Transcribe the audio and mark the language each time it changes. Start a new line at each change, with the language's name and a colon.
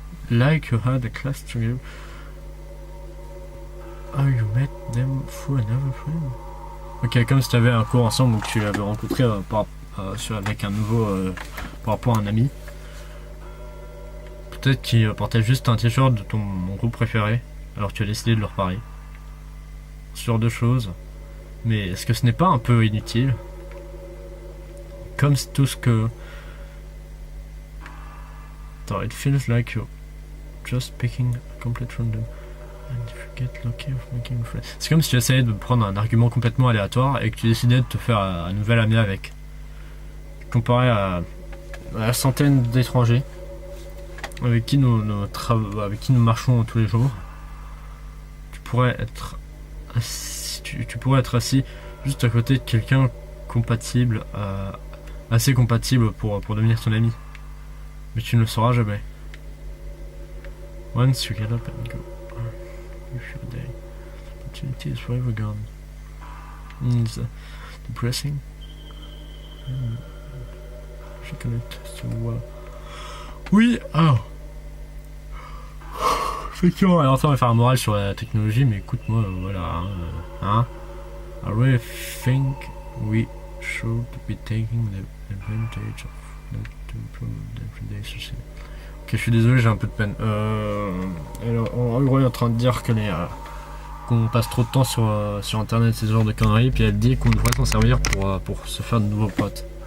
English: Like you had a class together. Oh, you met them through another friend.
French: Ok, comme si tu avais un cours ensemble ou que tu l'avais rencontré avec un nouveau par rapport à un ami. Peut-être qu'il portait juste un t-shirt de ton groupe préféré, alors tu as décidé de leur parler. Ce genre de choses. Mais est-ce que ce n'est pas un peu inutile? Comme tout ce que... Attends,
English: it feels like you're just picking a complete random. And if you get lucky of making a friend.
French: C'est comme si tu essayais de prendre un argument complètement aléatoire et que tu décidais de te faire un nouvel ami avec. comparé à la centaine d'étrangers avec qui nous marchons tous les jours, tu pourrais être assis, tu pourrais être assis juste à côté de quelqu'un compatible, assez compatible pour devenir ton ami. Mais tu ne le sauras jamais.
English: Once you get up and go, you feel the opportunity is forever gone. It's depressing. Je connecte to well. Oui, ah.
French: Effectivement, alors ça on va faire un moral sur la technologie, mais écoute-moi, voilà. Hein.
English: I really think we should be taking the advantage of that to improve the relationship.
French: Ok, je suis désolé, j'ai un peu de peine. Alors, en gros, elle est en train de dire qu'on passe trop de temps sur internet, ces genres de conneries, puis elle dit qu'on devrait s'en servir pour se faire de nouveaux potes.